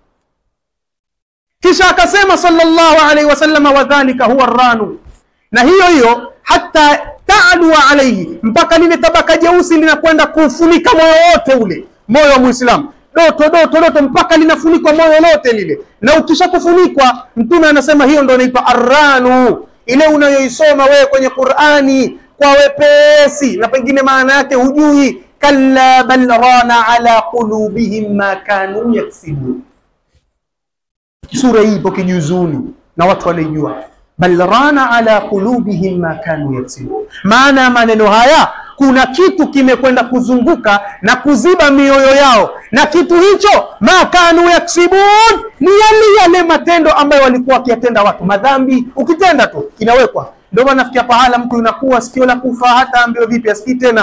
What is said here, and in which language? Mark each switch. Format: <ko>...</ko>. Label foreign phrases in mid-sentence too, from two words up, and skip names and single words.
<sw>Kisha akasema</sw> <ar>صلى الله عليه وسلم, وذلك هو الران,</ar> <sw>na hiyo hata</sw> <ar>تعلو عليه,</ar> <sw>mpaka lile tabaka jeusi linakwenda kufunika moyo wote ule, moyo wa Muislamu, doto mpaka linafunikwa moyo lote lile. Na ukishakufunikwa, Mtume anasema hiyo ndio inaitwa arranu, ile unayoisoma wewe kwenye Qur'ani kwa wepesi na pengine maana yake hujui.</sw> <ar>كلا بل ران على قلوبهم ما كانوا يكسبون.</ar> <sw>Sura hii ipo kijuzuni na watu wanaijua.</sw> <ar>بل ران على قلوبهم ما كانوا يكسبون,</ar> <sw>maana maneno haya kuna kitu kimekwenda kuzunguka na kuziba mioyo yao, na kitu hicho</sw> <ar>ما كانوا يكسبون,</ar> <sw>ni yale matendo ambayo walikuwa wakiyatenda watu. Madhambi ukitenda tu kinawekwa. Ndio maana nafikia pahala mtu inakuwa sikio la kufa, hata ambiwa vipi asikii tena.</sw>